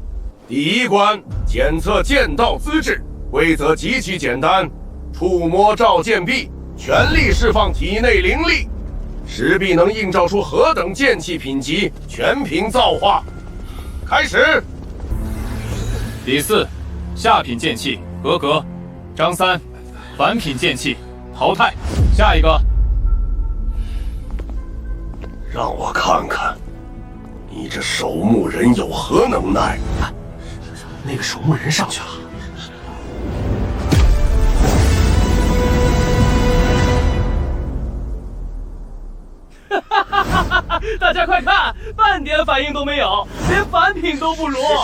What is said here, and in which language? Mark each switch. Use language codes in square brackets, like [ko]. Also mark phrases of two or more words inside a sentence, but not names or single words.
[zh] 第一關檢測劍道資質，規則極其簡單：觸摸照劍壁，全力釋放體內靈力，石壁能映照出何等劍氣品級，全憑造化。開始。第4，下品劍氣合格。张3，凡品劍氣淘汰。下一个。让我看看，你这守墓人有何能耐？那个守墓人上去了。大家快看，半点反应都没有，连凡品都不如。